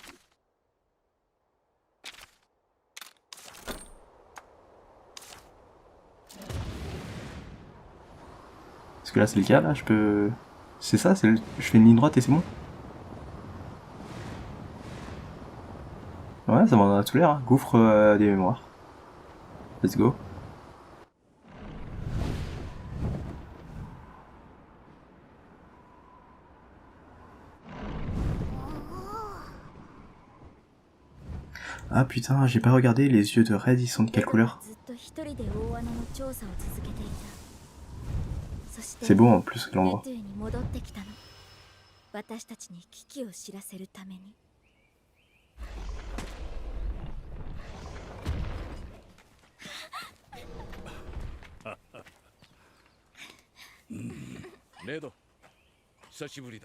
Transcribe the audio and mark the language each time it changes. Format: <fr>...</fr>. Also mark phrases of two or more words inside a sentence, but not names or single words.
<fr>Parce que là c'est le cas, là je peux... C'est ça, je fais une ligne droite et c'est bon. Ouais, ça m'en a tout l'air, hein. Gouffre des mémoires.</fr> <en>Let's go.</en> <fr>Ah putain, j'ai pas regardé, les yeux de Red ils sont de quelle couleur? C'est beau en plus l'endroit.</fr> <ja>レド、久しぶりだ。</ja>